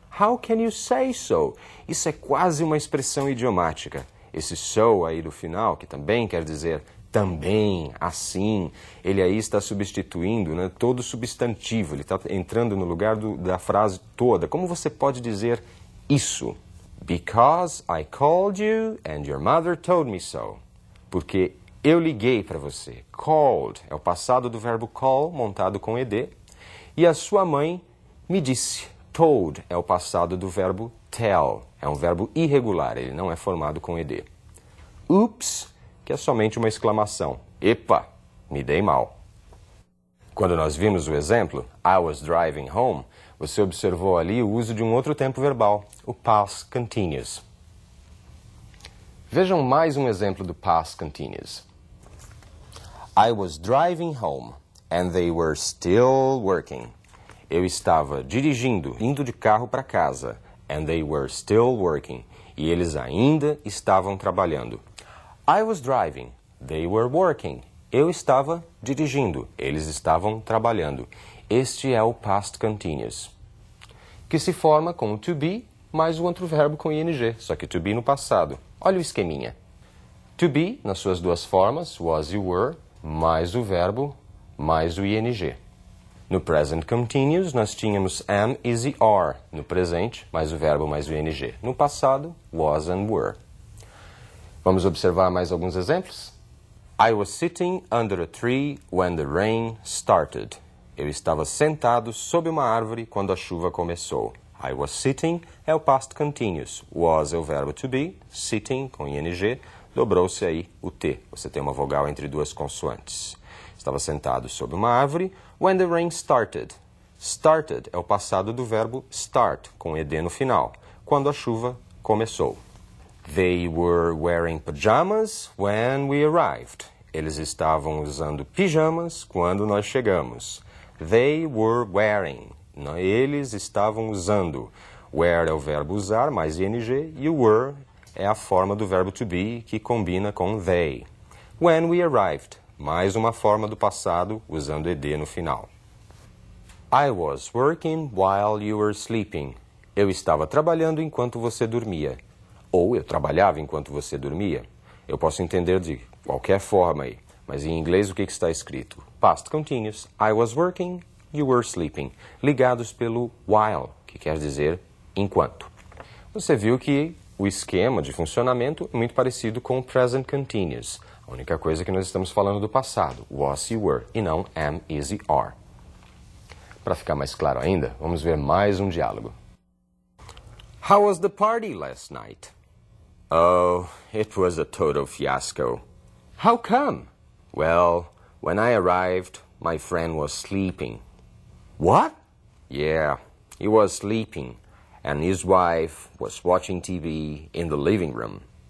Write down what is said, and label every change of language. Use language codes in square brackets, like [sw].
[en] How can you say so? [pt] Isso é quase uma expressão idiomática. Esse so aí do final, que também quer dizer também, assim, ele aí está substituindo, né, todo substantivo, ele está entrando no lugar da frase toda. Como você pode dizer isso? [en] Because I called you and your mother told me so. [pt] Porque eu liguei para você. Called é o passado do verbo call, montado com ed. E a sua mãe me disse. Told é o passado do verbo tell. É um verbo irregular, ele não é formado com ed. Oops, que é somente uma exclamação. Epa, me dei mal. Quando nós vimos o exemplo, [en] I was driving home, [pt] você observou ali o uso de um outro tempo verbal, o past continuous. Vejam mais um exemplo do past continuous. [en] I was driving home and they were still working. [pt] Eu estava dirigindo, indo de carro para casa, [en] and they were still working. [pt] E eles ainda estavam trabalhando. [en] I was driving, they were working. [pt] Eu estava dirigindo, eles estavam trabalhando. Este é o past continuous, que se forma com o to be mais o outro verbo com ing, só que to be no passado. Olha o esqueminha. To be, nas suas duas formas, was e were, mais o verbo, mais o ing. No present continuous, nós tínhamos am, is e are. No presente, mais o verbo, mais o ing. No passado, was and were. Vamos observar mais alguns exemplos? [en] I was sitting under a tree when the rain started. [pt] Eu estava sentado sob uma árvore quando a chuva começou. [en] I was sitting [pt] é o past continuous. Was é o verbo to be. Sitting, com ing, dobrou-se aí o T. Você tem uma vogal entre duas consoantes. Estava sentado sob uma árvore [en] when the rain started. [pt] Started é o passado do verbo start, com ed no final, quando a chuva começou. [en] They were wearing pajamas when we arrived. [pt] Eles estavam usando pijamas quando nós chegamos. [en] They were wearing. [pt] Eles estavam usando. Wear é o verbo usar, mais ing, e o were é a forma do verbo to be que combina com they. [en] When we arrived. [pt] mais uma forma do passado usando ed no final. [en] I was working while you were sleeping. [pt] Eu estava trabalhando enquanto você dormia. Ou eu trabalhava enquanto você dormia. Eu posso entender de qualquer forma aí, mas em inglês o que está escrito? [en] Past continuous. I was working, you were sleeping. [pt] Ligados pelo while, que quer dizer enquanto. Você viu que o esquema de funcionamento é muito parecido com o present continuous. A única coisa é que nós estamos falando do passado, was e were, e não am, is e are. Para ficar mais claro ainda, vamos ver mais um diálogo. [en] How was the party last night? Oh, it was a total fiasco. How come? Well, when I arrived, my friend was sleeping. What? Yeah, he was sleeping, and his wife was watching TV in the living room.